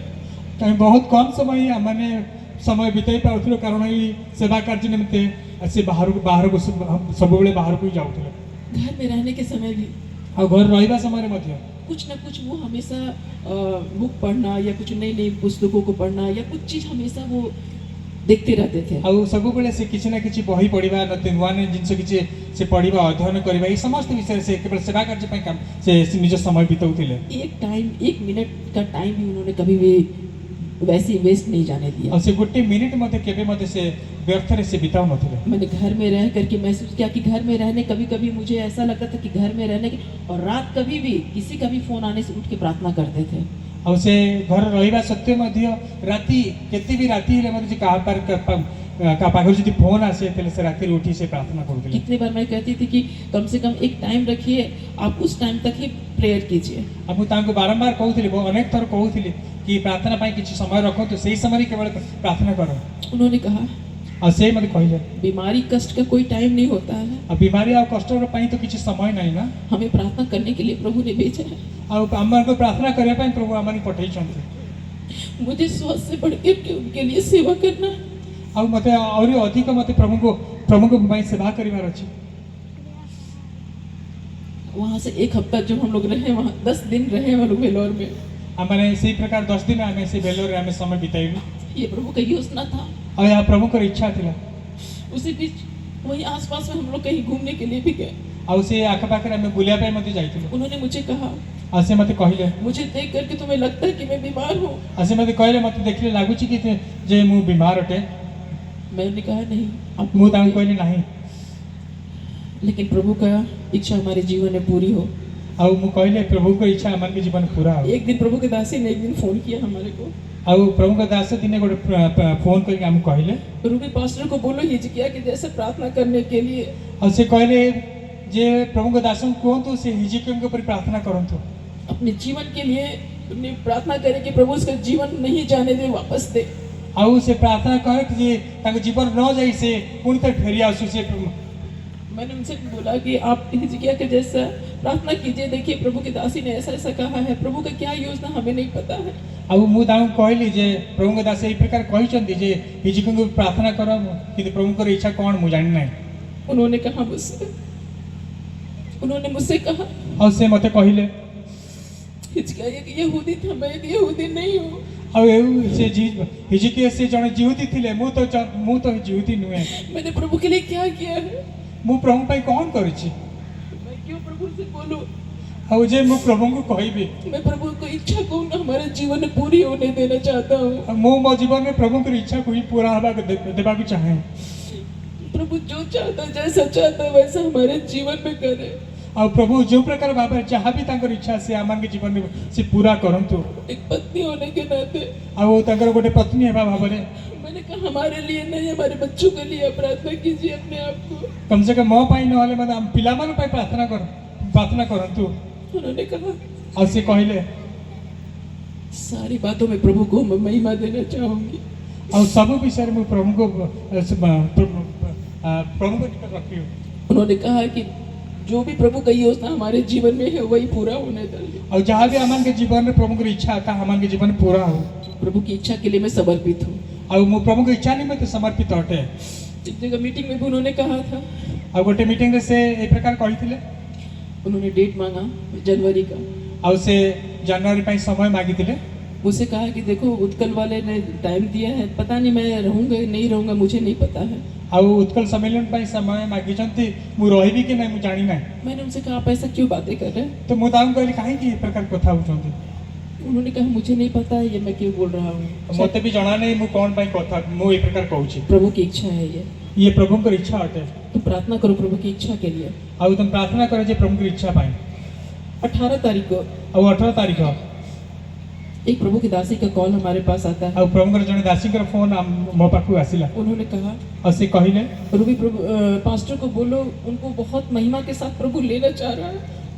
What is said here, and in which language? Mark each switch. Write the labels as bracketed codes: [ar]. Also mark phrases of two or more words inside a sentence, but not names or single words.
[hi] कहीं बहुत कम समय हमने समय बिताई [or] ପାଉଥିଲୁ କାରଣ ଏ ସେବା କାର୍ଯ୍ୟ ନିମିତ୍ତ ସେ ବାହାରକୁ ସବୁ ବେଳେ ବାହାରକୁ ଯାଉଥିଲେ। [hi] घर में रहने के समय भी [or] ଆଉ ଘର ରହିବା ସମୟରେ ମଧ୍ୟ [hi] कुछ ना कुछ वो हमेशा बुक पढ़ना या कुछ नई नई पुस्तकों को पढ़ना या कुछ चीज़ हमेशा वो देखते रहते थे। [or] ଆଉ ସବୁବେଳେ ସେ କିଛି ନା କିଛି ବହି ପଢ଼ିବା ନୂଆ ନୂଆ ଜିନିଷ କିଛି ସେ ପଢ଼ିବା ଅଧ୍ୟୟନ କରିବା ଏଇ ସମସ୍ତ ବିଷୟରେ ସେ କେବଳ ସେବା କାର୍ଯ୍ୟ ପାଇଁ ସେ ନିଜ ସମୟ ବିତାଉଥିଲେ। [hi] एक मिनट का टाइम भी उन्होंने कभी भी वैसे ही वेस्ट नहीं जाने दिया। [or] ଆଉ ସେ ଗୋଟେ ମିନିଟ୍ ମଧ୍ୟ କେବେ ମଧ୍ୟ ସେ ବ୍ୟर्थରେ ସେ ବିତାଉ ନଥିଲେ। [hi] मैंने घर में रह करके महसूस किया कि घर में रहने कभी कभी मुझे ऐसा लगता था कि घर में रहने की, और रात कभी भी किसी का भी फोन आने से उठ के प्रार्थना करते थे। [or] ଆଉ ସେ ଘର ରହିବା ସତ୍ତ୍ୱେ ମଧ୍ୟ ରାତି କେତେ ବି ରାତି ହେଲେ ମଧ୍ୟ କାହା ପାଖରୁ ଯଦି ଫୋନ୍ ଆସେ ତାହେଲେ ସେ ରାତିରେ ଉଠି ସେ ପ୍ରାର୍ଥନା କରୁଥିଲେ। [hi] कितनी बार मैं कहती थी कि कम से कम एक टाइम रखिए, आप उस टाइम तक ही प्रेयर कीजिए। [or] ଆଉ ମୁଁ ତାଙ୍କୁ ବାରମ୍ବାର କହୁଥିଲି, ଅନେକ ଥର କହୁଥିଲି କି ପ୍ରାର୍ଥନା ପାଇଁ କିଛି ସମୟ ରଖନ୍ତୁ, ସେଇ ସମୟରେ କେବଳ ପ୍ରାର୍ଥନା କର। [hi] उन्होंने कहा [or] ଆଉ ସେ ମୋତେ କହିଲେ [hi] बीमारी कष्ट का कोई टाइम नहीं होता है, [or] ଆଉ ବିମାରୀ ଆଉ କଷ୍ଟର ପାଇଁ ତ କିଛି ସମୟ ନାହିଁ ନା। [hi] हमें प्रार्थना करने के लिए प्रभु ने भेजा है। [or] ଆଉ ଆମମାନଙ୍କୁ ପ୍ରାର୍ଥନା କରିବା ପାଇଁ ପ୍ରଭୁ ଆମମାନଙ୍କୁ ପଠେଇଛନ୍ତି। [hi] मुझे स्वास्थ्य से बढ़ के उनके लिए सेवा करना है। [or] ଆଉ ମୋତେ ଆହୁରି ଅଧିକ ମୋତେ ପ୍ରଭୁଙ୍କ ପାଇଁ ସେବା କରିବାର ଅଛି। [hi] वहाँ से एक हफ्ता जब हम लोग रहे, वहाँ 10 दिन रहे हम लोग वेलोर में। [or] ଆମମାନେ ସେଇ ପ୍ରକାର 10 ଦିନ ଆମେ ସେ ବେଲୋରରେ ଆମେ ସମୟ ବିତାଇଲୁ। [hi] ये प्रभु का योजना था। [or] ଆଉ ଏହା ପ୍ରଭୁଙ୍କର ଇଚ୍ଛା ଥିଲା। [hi] उसी बीच वहीं आसपास में हम लोग कहीं घूमने के लिए भी गए। [or] ଆଉ ସେ ଆଖପାଖରେ ଆମେ ବୁଲିବା ପାଇଁ ମଧ୍ୟ ଯାଇଥିଲୁ। [hi] उन्होंने मुझे कहा, [or] ଆଉ ସେ ମୋତେ କହିଲେ, [hi] मुझे देख करके तुम्हें लगता है कि मैं बीमार हूँ? [or] ଆଉ ସେ ମୋତେ କହିଲେ ମୋତେ ଦେଖିଲେ ଲାଗୁଛି କି ଯେ ମୁଁ ବିମାର ଅଟେ। [hi] मैंने कहा नहीं, आप [or] ମୁଁ ତାଙ୍କୁ କହିଲି ନାହିଁ। [hi] लेकिन प्रभु का इच्छा हमारे जीवन में पूरी हो। [or] ଆଉ ମୁଁ କହିଲେ ପ୍ରଭୁଙ୍କ ଇଚ୍ଛା ଆମମାନଙ୍କ ଜୀବନ ପୁରା ହଉ। [hi] एक दिन प्रभु के दासी ने एक दिन फोन किया हमारे को, [or] ଆଉ ପ୍ରଭୁଙ୍କ ଦାସ ଦିନେ ଗୋଟେ ଫୋନ୍ କରିକି ଆମକୁ କହିଲେ, [hi] रूबी पास्टर को बोलो हिजकिया के जैसे प्रार्थना करने के लिए। [or] ଆଉ ସେ କହିଲେ ଯେ ପ୍ରଭୁଙ୍କ ଦାସଙ୍କୁ କୁହନ୍ତୁ ସେ ହିଜିକିୟଙ୍କ ଉପରେ ପ୍ରାର୍ଥନା କରନ୍ତୁ। [hi] अपने जीवन के लिए उन्हें प्रार्थना करे कि प्रभु उसका जीवन नहीं जाने दे, वापस दे। [or] ଆଉ ସେ ପ୍ରାର୍ଥନା କରେ କି ଯେ ତାଙ୍କ ଜୀବନ ନ ଯାଇ ସେ ପୁଣି ଥରେ ଫେରି ଆସୁ। ସେ [hi] मैंने उनसे बोला कि आप हिजकिया के जैसा प्रार्थना कीजिए, देखिए प्रभु की दासी ने ऐसा ऐसा कहा है, प्रभु का क्या योजना हमें नहीं पता है। [or] ଆଉ ମୁଁ ତାଙ୍କୁ କହିଲି ଯେ ପ୍ରଭୁଙ୍କ ଦାସ ଏଇ ପ୍ରକାର କହିଛନ୍ତି ଯେ ହିଜିକିୟଙ୍କୁ ପ୍ରାର୍ଥନା କର, କିନ୍ତୁ ପ୍ରଭୁଙ୍କର ଇଚ୍ଛା କ'ଣ ମୁଁ ଜାଣିନାହିଁ। [hi] उन्होंने मुझसे कहा [or] ଆଉ ସେ ମୋତେ କହିଲେ [hi] हिजकिया एक यहूदी था, मैं एक यहूदी नहीं हूँ। [or] ଆଉ ସେ ହିଜିକିୟ ସେ ଜଣେ ଜିହୁଦୀ ଥିଲେ, ମୁଁ ତ ଜିହୁଦୀ ନୁହେଁ। [hi] मैंने प्रभु के लिए क्या किया है? [or] ମୁଁ ପ୍ରଭୁ ପାଇଁ କ'ଣ କରିଛି? [hi] मैं क्यों प्रभु से बोलूं? [or] ଆଉ ଯେ ମୁଁ ପ୍ରଭୁଙ୍କୁ କହିବି? [hi] मैं प्रभु को इच्छा को हमारे जीवन में पूरी होने देना चाहता हूँ। [or] ମୁଁ ମୋ ଜୀବନରେ ପ୍ରଭୁଙ୍କର ଇଚ୍ଛାକୁ ହିଁ ପୁରା ଦେବାକୁ ଚାହେଁ। [hi] प्रभु जो चाहता है, जैसा चाहता है वैसा हमारे जीवन में करे। [or] ଆଉ ପ୍ରଭୁ ଯେଉଁ ପ୍ରକାର ଭାବରେ ଯାହା ବି ତାଙ୍କର ଇଚ୍ଛା ସେ ଆମମାନଙ୍କ ଜୀବନରେ ସେ ପୁରା କରନ୍ତୁ। [hi] एक पत्नी होने के नाते [or] ଆଉ ତାଙ୍କର ଗୋଟେ ପତ୍ନୀ ହେବା ଭାବରେ [hi] मैंने कहा हमारे लिए नहीं, हमारे बच्चों के लिए प्रार्थना कीजिए अपने आप को। कम से कम [or] ମୋ ପାଇଁ ନହେଲେ ମଧ୍ୟ ଆମ ପିଲାମାନଙ୍କ ପାଇଁ ପ୍ରାର୍ଥନା କରନ୍ତୁ। [hi] उन्होंने कहा [or] ଆଉ ସେ କହିଲେ [hi] सारी बातों में प्रभु को मैं महिमा देना चाहूंगी। [or] ଆଉ ସବୁ ବିଷୟରେ ମୁଁ ପ୍ରଭୁଙ୍କ ନିକଟ ରଖିବି। [hi] उन्होंने कहा कि जो भी प्रभु का योजना हमारे जीवन में है वही पूरा होने दीजिए। [or] ଆଉ ଯାହା ବି ଆମମାନଙ୍କ ଜୀବନରେ ପ୍ରଭୁଙ୍କର ଇଚ୍ଛା ତାହା ଆମମାନଙ୍କ ଜୀବନରେ ପୁରା ହଉ। [hi] प्रभु की इच्छा के लिए मैं समर्पित हूँ। [or] ଆଉ ମୁଁ ପ୍ରଭୁଙ୍କ ଇଚ୍ଛା ନିମନ୍ତେ ସମର୍ପିତ ଅଟେ। [hi] एक जगह मीटिंग में भी उन्होंने कहा था, [or] ଆଉ ଗୋଟେ ମିଟିଂରେ ସେ ଏ ପ୍ରକାର କହିଥିଲେ। [hi] उन्होंने डेट मांगा जनवरी का। [or] ଆଉ ସେ ଜାନୁଆରୀ ପାଇଁ ସମୟ ମାଗିଥିଲେ। [hi] मुझसे कहा कि देखो उत्कल वाले ने टाइम दिया है, पता नहीं मैं रहूँगा नहीं रहूँगा, मुझे नहीं पता है। [or] ଆଉ ଉତ୍କଳ ସମ୍ମିଳନ ପାଇଁ ସମୟ ମାଗିଛନ୍ତି, ମୁଁ ରହିବି କି ନାହିଁ ମୁଁ ଜାଣିନାହିଁ। [hi] मैंने उनसे कहा आप ऐसा क्यों बातें कर रहे हैं? [or] ତ ମୁଁ ତାଙ୍କୁ କହିଲି କାହିଁକି ଏ ପ୍ରକାର କଥା ହେଉଛନ୍ତି? [hi] उन्होंने कहा मुझे नहीं पता है ये मैं क्यों बोल रहा हूँ, [or] ମୋତେ ବି ଜଣା ନାହିଁ ମୁଁ କ'ଣ ପାଇଁ କଥା ମୁଁ ଏ ପ୍ରକାର କହୁଛି। [hi] प्रभु की इच्छा है ये। [or] ଇଏ ପ୍ରଭୁଙ୍କର ଇଚ୍ଛା ଅଟେ। [hi] तो प्रार्थना करो प्रभु की इच्छा के लिए। [or] ଆଉ ତମେ ପ୍ରାର୍ଥନା କର ଯେ ପ୍ରଭୁଙ୍କର ଇଚ୍ଛା ପାଇଁ। [hi] 18 तारीख को [or] ଆଉ 18 ତାରିଖ [hi] एक प्रभु की दासी का कॉल हमारे पास आता है। [or] ଆଉ ପ୍ରଭୁଙ୍କର ଜଣେ ଦାସୀଙ୍କର ଫୋନ୍ ମୋ ପାଖକୁ ଆସିଲା। [hi] उन्होंने कहा [or] ଆଉ ସେ କହିଲେ [hi] रूबी प्रभु पास्टर को बोलो उनको बहुत महिमा के साथ प्रभु लेना चाह रहा है।